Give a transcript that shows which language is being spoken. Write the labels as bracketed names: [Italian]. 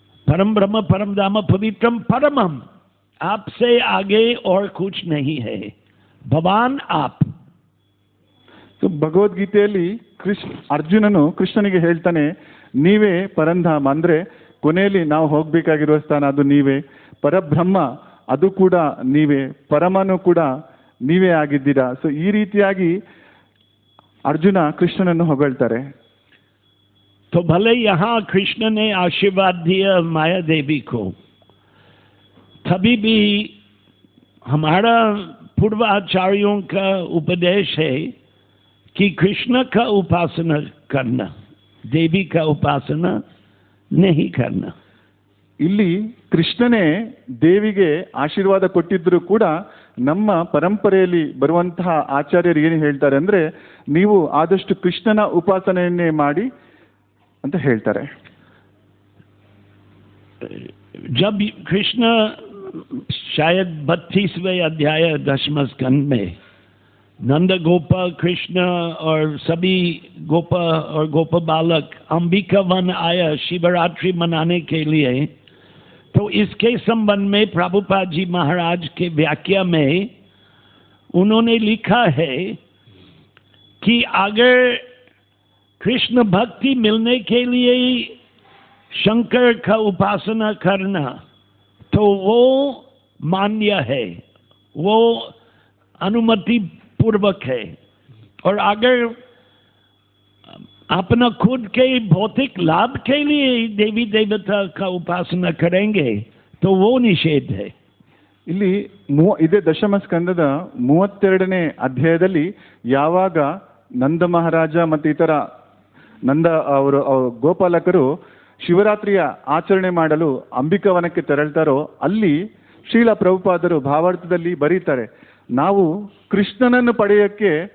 [Sanskrit] परम ब्रह्म परम धाम पवित्रम परमम, [Hindi] आपसे आगे और कुछ नहीं है, भगवान आप. [Kannada] ಸೊ ಭಗವದ್ಗೀತೆಯಲ್ಲಿ ಅರ್ಜುನನು ಕೃಷ್ಣನಿಗೆ ಹೇಳ್ತಾನೆ, ನೀವೇ ಪರಂಧಾಮ, ಅಂದರೆ ಕೊನೆಯಲ್ಲಿ ನಾವು ಹೋಗಬೇಕಾಗಿರುವ ಸ್ಥಾನ ಅದು ನೀವೇ, ಪರಬ್ರಹ್ಮ ಅದು ಕೂಡ ನೀವೇ, ಪರಮನು ಕೂಡ ನೀವೇ ಆಗಿದ್ದೀರಾ. ಸೊ ಈ ರೀತಿಯಾಗಿ अर्जुन कृष्णनನ್ನು ಹೊಗಳ್ತಾರೆ. [Hindi] तो भले यहाँ कृष्ण ने आशीर्वाद दिया माया देवी को, तभी भी हमारा पूर्वाचार्यों का उपदेश है कि कृष्ण का उपासना करना, देवी का उपासना नहीं करना. [Kannada] ಇಲ್ಲಿ ಕೃಷ್ಣನೇ ದೇವಿಗೆ ಆಶೀರ್ವಾದ ಕೊಟ್ಟಿದ್ದರೂ ಕೂಡ ನಮ್ಮ ಪರಂಪರೆಯಲ್ಲಿ ಬರುವಂತಹ ಆಚಾರ್ಯರು ಏನು ಹೇಳ್ತಾರೆ ಅಂದರೆ, ನೀವು ಆದಷ್ಟು ಕೃಷ್ಣನ ಉಪಾಸನೆಯನ್ನೇ ಮಾಡಿ ಅಂತ ಹೇಳ್ತಾರೆ. [Hindi] जब कृष्ण शायद 32वें अध्याय 10वें स्कंद में नंद गोपा कृष्ण और सभी गोपा और गोप बालक अंबिका वन आया शिवरात्रि मनाने के लिए, तो इसके संबंध में प्रभुपाद जी महाराज के व्याख्या में उन्होंने लिखा है कि अगर कृष्ण भक्ति मिलने के लिए शंकर का उपासना करना तो वो मान्य है, वो अनुमति पूर्वक है, और अगर अपना खुद के भौतिक लाभ के लिए देवी देवता का उपासना करेंगे तो वो निषेध है. [Kannada] ಇಲ್ಲಿ ಇದೇ ದಶಮ ಸ್ಕಂದದ 32ನೇ ಅಧ್ಯಾಯದಲ್ಲಿ ಯಾವಾಗ ನಂದ ಮಹಾರಾಜ ಮತ್ತು ಇತರ ನಂದ ಅವರು ಗೋಪಾಲಕರು ಶಿವರಾತ್ರಿಯ ಆಚರಣೆ ಮಾಡಲು ಅಂಬಿಕಾವನಕ್ಕೆ ತೆರಳ್ತಾರೋ, ಅಲ್ಲಿ ಶ್ರೀಲ ಪ್ರಭುಪಾದರು ಭಾವಾರ್ಥದಲ್ಲಿ ಬರೀತಾರೆ, ನಾವು ಕೃಷ್ಣನನ್ನು ಪಡೆಯೋಕ್ಕೆ